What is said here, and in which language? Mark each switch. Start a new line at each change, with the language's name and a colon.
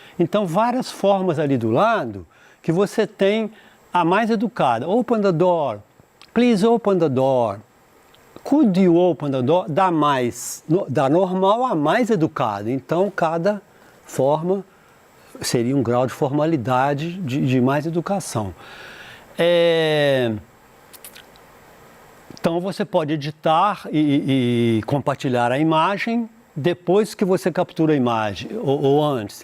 Portuguese: Então várias formas ali do lado que você tem a mais educada.
English: Open the door, please open the door. Could you open the door?
Portuguese: Da normal a mais educada. Então, cada forma seria um grau de formalidade de mais educação. Então, você pode editar e compartilhar a imagem depois que você captura a imagem, ou antes.